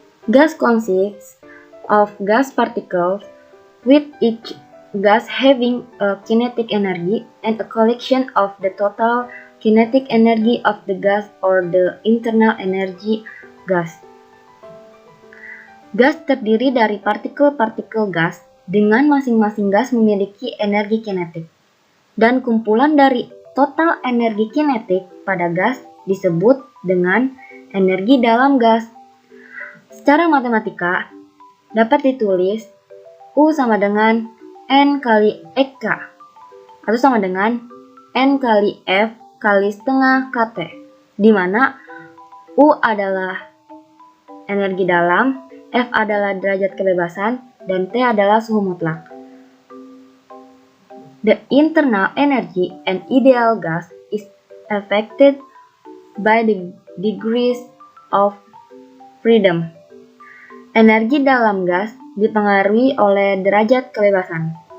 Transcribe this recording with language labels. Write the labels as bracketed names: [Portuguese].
[English] Gas consists of gas particles, with each gas having a kinetic energy and a collection of the total kinetic energy of the gas or the internal energy gas. [Indonesian] Gas terdiri dari partikel-partikel gas dengan masing-masing gas memiliki energi kinetik. Dan kumpulan dari total energi kinetik pada gas disebut dengan energi dalam gas. Secara matematika dapat ditulis U sama dengan N kali Eka atau sama dengan N kali F kali setengah KT, di mana U adalah energi dalam, F adalah derajat kebebasan, dan T adalah suhu mutlak. [English] The internal energy and ideal gas is affected by the degrees of freedom. [Indonesian] Energi dalam gas dipengaruhi oleh derajat kebebasan.